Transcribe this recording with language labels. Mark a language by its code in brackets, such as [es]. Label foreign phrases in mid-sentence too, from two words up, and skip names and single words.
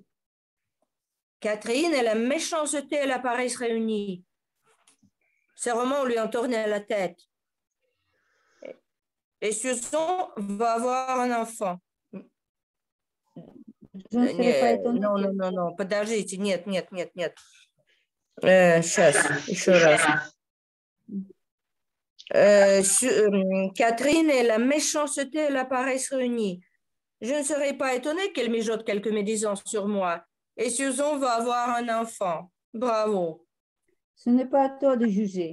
[fr] Catherine et la méchanceté et la paresse réunies. Ces romans lui ont tourné la tête. Et Susan va avoir un enfant. Je ne serais pas étonnée. Non, [ru] подождите, нет. Сейчас, еще раз. [fr] Catherine et la méchanceté et la paresse réunies. Je ne serais pas étonnée qu'elle mijote quelques médisances sur moi. Et Susan va avoir un enfant. Bravo. Ce n'est pas à toi de juger.